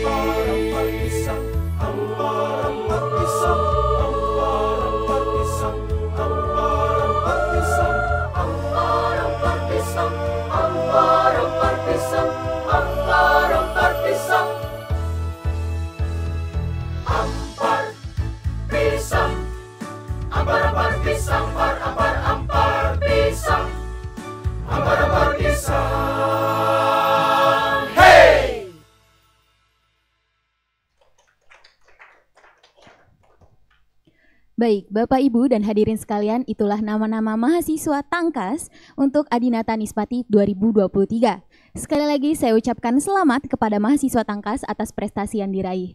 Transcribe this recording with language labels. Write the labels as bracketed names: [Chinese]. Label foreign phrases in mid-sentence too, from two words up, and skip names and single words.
[Banjar] Ampar pisang, ampar pisang, ampar pisang, ampar pisang, ampar pisang, ampar pisang, ampar pisang, ampar pisang. Ampar pisang, ampar pisang, ampar pisang. Hey! [Indonesian] Baik, Bapak Ibu dan hadirin sekalian, itulah nama-nama mahasiswa Tangkas untuk Adinata Nispati 2023. Sekali lagi saya ucapkan selamat kepada mahasiswa Tangkas atas prestasi yang diraih.